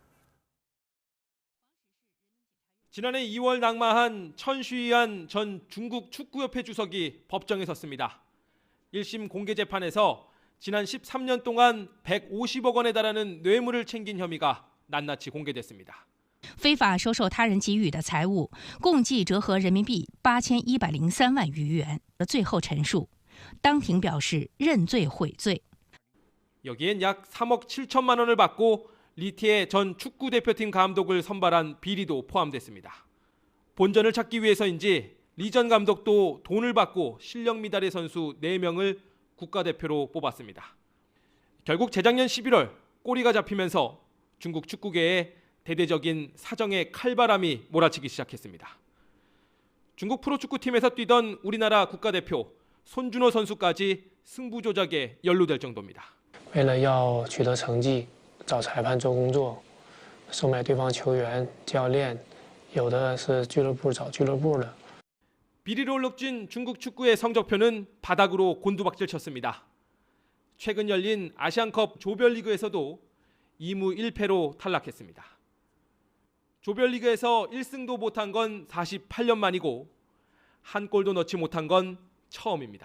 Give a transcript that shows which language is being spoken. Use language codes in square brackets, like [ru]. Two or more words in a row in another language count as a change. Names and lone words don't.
[ko] 지난해 2월 낙마한 천 쉬이안 전 중국 축구협회 주석이 법정에 섰습니다. 1심 공개 재판에서 지난 13년 동안 150억 원에 달하는 뇌물을 챙긴 혐의가 낱낱이 공개됐습니다. [zh] 非法收受他人给予的财物共计折合人民币8103万余元。最后陈述，当庭表示认罪悔罪。 [ko] 여기엔 약 3억 7천만 원을 받고 리티에 전 축구 대표팀 감독을 선발한 비리도 포함됐습니다. 본전을 찾기 위해서인지 리 전 감독도 돈을 받고 실력 미달의 선수 4명을 국가대표로 뽑았습니다. 결국 재작년 11월 꼬리가 잡히면서 중국 축구계에 대대적인 사정의 칼바람이 몰아치기 시작했습니다. 중국 프로축구팀에서 뛰던 우리나라 국가대표 손준호 선수까지 승부 조작에 연루될 정도입니다. [zh] 为了要取得成绩，找裁判做工作，收买对方球员、教练，有的是俱乐部找俱乐部的。 [ko] 비리로 얼룩진 중국 축구의 성적표는 바닥으로 곤두박질 쳤습니다. 최근 열린 아시안컵 조별리그에서도 2무 1패로 탈락했습니다. 조별리그에서 1승도 못한 건 48년 만이고 한 골도 넣지 못한 건 처음입니다.